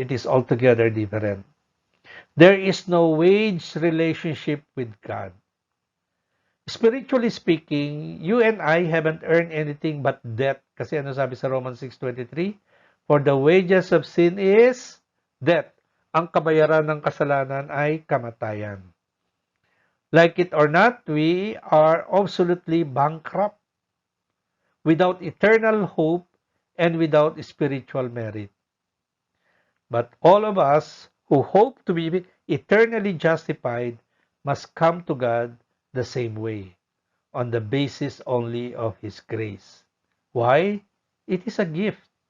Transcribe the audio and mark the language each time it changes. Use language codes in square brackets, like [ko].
[en] It is altogether different. There is no wage relationship with God. Spiritually speaking, you and I haven't earned anything but debt. [tl] Kasi ano sabi sa [en] Romans 6:23? For the wages of sin is death. [tl] Ang kabayaran ng kasalanan ay kamatayan. [en] Like it or not, we are absolutely bankrupt, without eternal hope and without spiritual merit. But all of us who hope to be eternally justified must come to God the same way, on the basis only of His grace. Why? It is a gift.